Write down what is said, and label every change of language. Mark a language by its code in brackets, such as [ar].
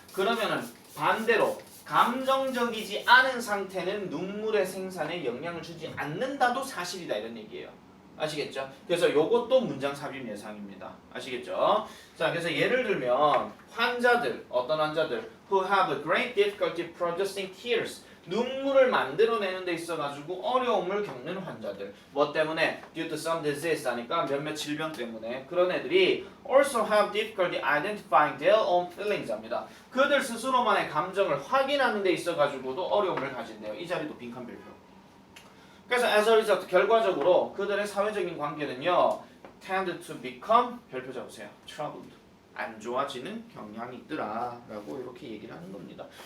[ko] 그러면은 반대로 감정적이지 않은 상태는 눈물의 생산에 영향을 주지 않는다도 사실이다 이런 얘기예요. 아시겠죠? 그래서 요것도 문장 삽입 예상입니다. 아시겠죠? 자, 그래서 예를 들면 환자들, 어떤 환자들 [en] who have a great difficulty producing tears [ko] 눈물을 만들어내는 데 있어가지고 어려움을 겪는 환자들 뭐 때문에? [en] due to some disease [ko] 하니까 몇몇 질병 때문에 그런 애들이 [en] also have difficulty identifying their own feelings [ko] 합니다. 그들 스스로만의 감정을 확인하는 데 있어가지고도 어려움을 가진대요. 이 자리도 빈칸 별표. 그래서 [en] as a result [ko] 결과적으로 그들의 사회적인 관계는요 [en] tend to become [ko] 별표 잡으세요. [en] troubled [ko] 안 좋아지는 경향이 있더라 라고 이렇게 얘기를 하는 겁니다.